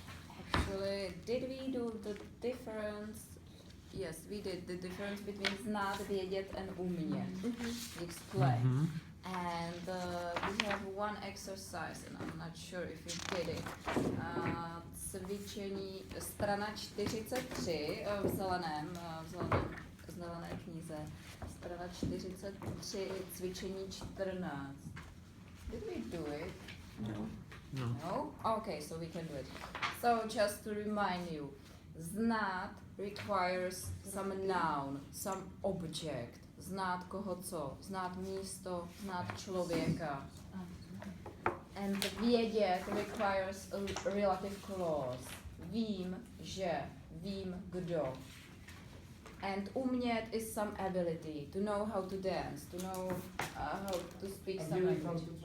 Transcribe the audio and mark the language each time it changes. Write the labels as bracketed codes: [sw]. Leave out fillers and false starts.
[en] Actually, did we do the difference? Yes, we did the difference between znát, vědět and umět. Explain. And we have one exercise, and I'm not sure if you did it. [cs] Cvičení, strana 43 v zelené knize. Strana 43, cvičení 14. [en] Did we do it? No. No? Okay, so we can do it. So just to remind you, znát requires some noun, some object. [cs] Znát koho co, znát místo, znát člověka. [en] And vědět requires a relative clause. [cs] Vím, že, vím, kdo. [en] And umět is some ability, to know how to dance, to know how to speak some language.